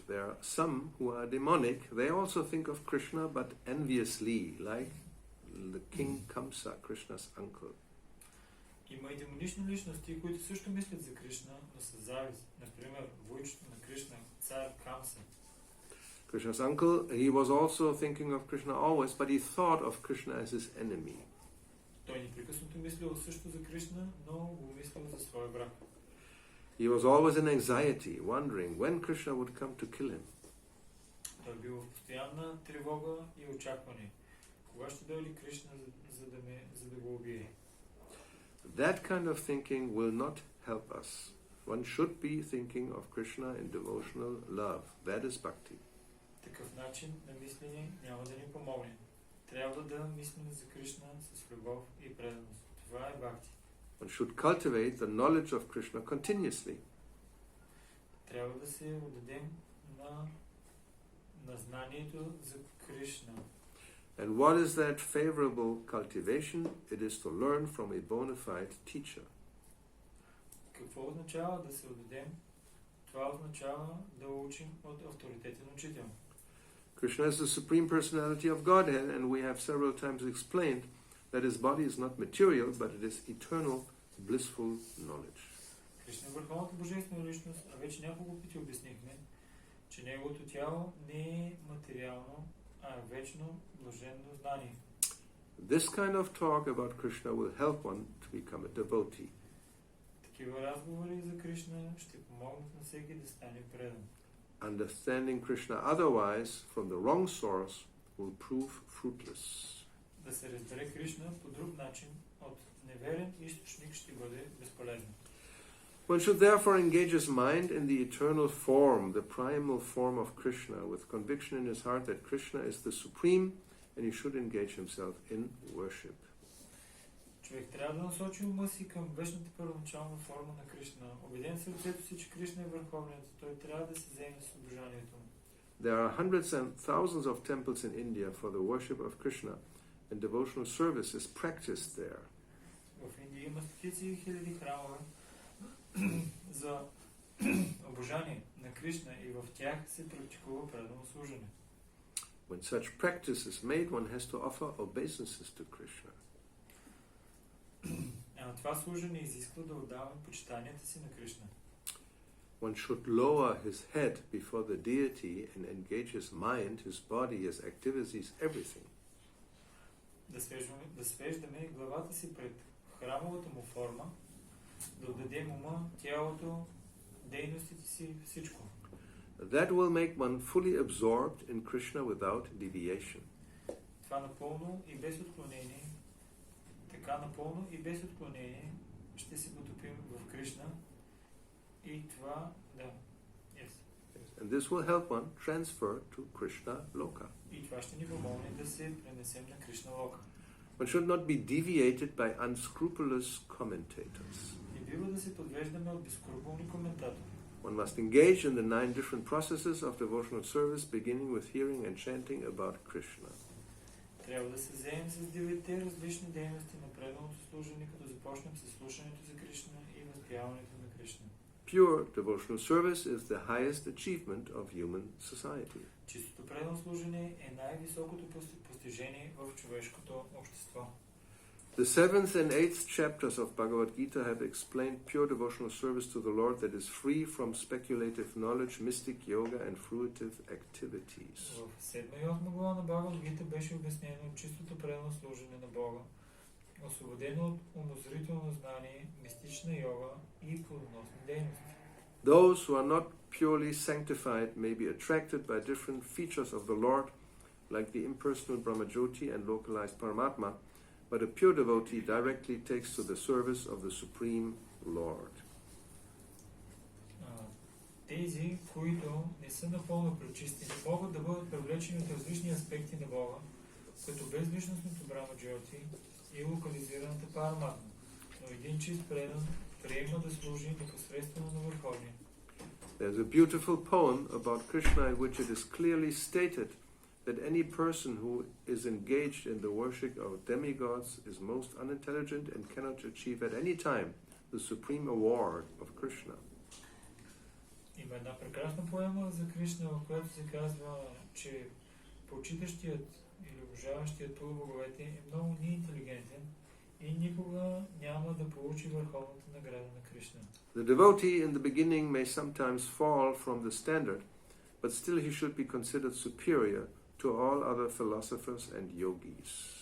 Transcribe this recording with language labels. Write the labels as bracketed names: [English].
[English] There are some who are demonic. They also think of Krishna, but enviously, like the king Kamsa, Krishna's uncle. [Bulgarian] Има и демонични личности, които също мислят за Кришна, но с завист. Например, войчето на Кришна, цар Камса. [English] Krishna's uncle, he was also thinking of Krishna always, but he thought of Krishna as his enemy. [Bulgarian] Той непрекъснато мислил също за Кришна, но го мислил за своя враг. [English] He was always in anxiety, wondering when Krishna would come to kill him. [Bulgarian] Той бил в постоянна тревога и очакване. Кога ще дойде Кришна, за да го убие? [English] That kind of thinking will not help us. One should be thinking of Krishna in devotional love. That is bhakti. [Bulgarian] Такъв начин на мислене няма да ни помогне. Трябва да мислим за Кришна с любов и преданост. Това е бхакти. [English] One should cultivate the knowledge of Krishna continuously. [Bulgarian] Трябва да се отдадем на знанието за Кришна. [English] And what is that favorable cultivation? It is to learn from a bona fide teacher. [Bulgarian] Какво означава да се отдадем? Това означава да учим от авторитетен учител. [English] Krishna is the Supreme Personality of Godhead, and we have several times explained that his body is not material, but it is eternal, blissful knowledge. [Bulgarian] Кришна е върховната божествена личност, а вече няколко пъти обяснихме, че неговото тяло не е материално, а е вечно блаженно знание. [English] This kind of talk about Krishna will help one to become a devotee. [Bulgarian] Такива разговори за Кришна ще помогнат на всеки да стане предан. [English] Understanding Krishna otherwise from the wrong source will prove fruitless. [Bulgarian] Да се разбере Кришна по друг начин от неверен източник ще бъде безполезно. [English] One should therefore engage his mind in the eternal form, the primal form of Krishna, with conviction in his heart that Krishna is the supreme, and he should engage himself in worship. [Bulgarian] Човек трябва да насочи ума си към вечната първоначална форма на Кришна. Убеден в сърцето си, че Кришна е върховният, той трябва да се заеме с обожанието му. [English] There are hundreds and thousands of temples in India for the worship of Krishna, and devotional service is practiced there. [Bulgarian] В Индия има стотици и хиляди храмове за обожание на Кришна и в тях се практикува предано служене. [English] When such practice is made, one has to offer obeisances to Krishna. [Bulgarian] Това служене изисква да отдаваме почитанията си на Кришна. [English] One should lower his head before the deity and engage his mind, his body, his activities, everything. [Bulgarian] Да свеждаме главата си пред храмовата му форма, да отдадем ума, тялото, дейностите си, всичко. [English] That will make one fully absorbed in Krishna without deviation. [Bulgarian] Това напълно и без отклонение, напълно и без отклонение ще се потопим в Кришна и това, да, [English] yes. And this will help one transfer to Krishna Loka. [Bulgarian] И това ще ни помогне да се пренесем на Кришна Лока. [English] One should not be deviated by unscrupulous commentators. [Bulgarian] Не бива да се подвеждаме от безскрупулни коментатори. [English] One must engage in the 9 different processes of devotional service, beginning with hearing and chanting about Krishna. [Bulgarian] Трябва да се заемем с 9 различни дейности на преданото служене, като започнем с слушането за Кришна и възпяването на Кришна. [English] Pure devotional service is the highest achievement of human society. [Bulgarian] Чистото предано служене е най-високото постижение в човешкото общество. [English] The 7th and 8th chapters of Bhagavad Gita have explained pure devotional service to the Lord that is free from speculative knowledge, mystic yoga, and fruitive activities. [Bulgarian] В 7 и 8 глава на Бхагавад Гита беше обяснено чистото предано служене на Бога, освободено от умозрително знание, мистична йога и плодоносни дейности. [English] Those who are not purely sanctified may be attracted by different features of the Lord, like the impersonal Brahmajyoti and localized Paramatma, but a pure devotee directly takes to the service of the Supreme Lord. [Bulgarian] Тези, които не са напълно пречистени, могат да бъдат привлечени от различни аспекти на Бога, като безличностното Брахмаджоти и локализираната Параматма. Но един чист предан приема да служи непосредствено на Върховния. [English] There's a beautiful poem about Krishna in which it is clearly stated that any person who is engaged in the worship of demigods is most unintelligent and cannot achieve at any time the supreme award of Krishna. [Bulgarian] Има една прекрасна поема за Кришна, в която се казва, че почитащият или обожаващият полубоговете е много неинтелигентен и никога няма да получи върховната награда на Кришна. [English] The devotee in the beginning may sometimes fall from the standard, but still he should be considered superior to all other philosophers and yogis.